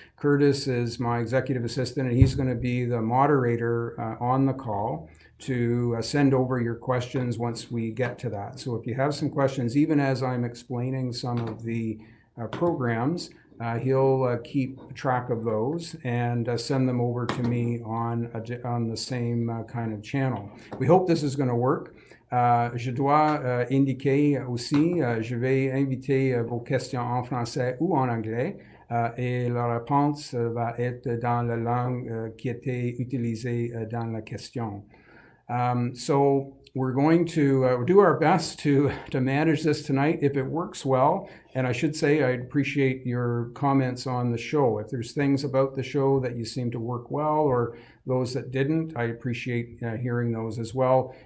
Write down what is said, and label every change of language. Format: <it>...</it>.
<en>Curtis is my executive assistant, and he's going to be the moderator on the call to send over your questions once we get to that. So if you have some questions, even as I'm explaining some of the programs, he'll keep track of those and send them over to me on the same kind of channel. We hope this is going to work.</en> <fr>Je dois indiquer aussi, je vais inviter vos questions en français ou en anglais et la réponse va être dans la langue qui était utilisée dans la question.</fr> <en>So we're going to do our best to manage this tonight. If it works well, and I should say I'd appreciate your comments on the show. If there's things about the show that you seem to work well, or those that didn't, I appreciate hearing those as well.</en>